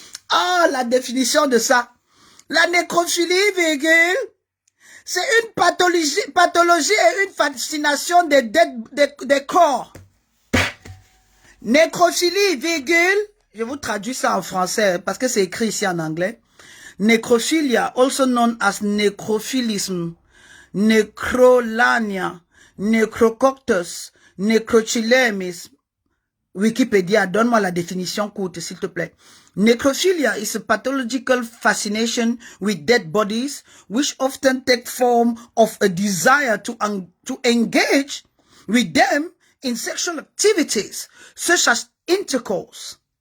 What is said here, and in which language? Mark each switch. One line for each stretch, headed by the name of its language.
French: Ah, la définition de ça. La nécrophilie, virgule, c'est une pathologie et une fascination des corps. Nécrophilie, virgule, je vous traduis ça en français parce que c'est écrit ici en anglais.
English: Necrophilia, also known as necrophilism, necrolania, necrococtus, necrochilemis.
French: Wikipédia, donne-moi la définition courte, s'il te plaît.
English: Necrophilia is a pathological fascination with dead bodies, which often take form of a desire to engage with them in sexual activities, such as intercourse.